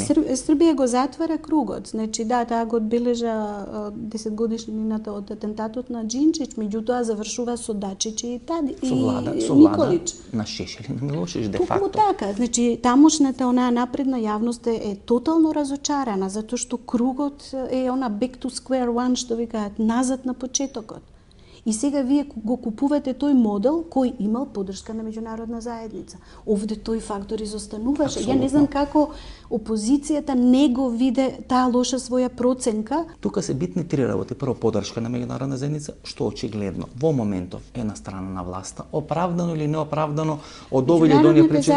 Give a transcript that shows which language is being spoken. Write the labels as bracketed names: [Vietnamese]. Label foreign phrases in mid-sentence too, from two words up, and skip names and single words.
[Macedonian] Србија го затвара кругот. Значи, да, таа го одбележа 10 годишнината од атентатот на Џинџич, меѓутоа завршува со Дачич и Николич. На Шешел и на Милошевиќ, де факто. Така, значи, тамошната онаа напредна јавност е тотално разочарана, затоа што кругот е она [English] back to square one, [Macedonian] што ви кажат, назад на почетокот. И сега вие го купувате тој модел кој имал поддршка на меѓународна заедница. Овде тој фактор изостануваше. Ја не знам како опозицијата не го виде таа лоша своја проценка. Тука се битни три работи. Прво, поддршка на меѓународна заедница, што очигледно во моментов е на страна на власта, оправдано или неоправдано од овие до оние причини.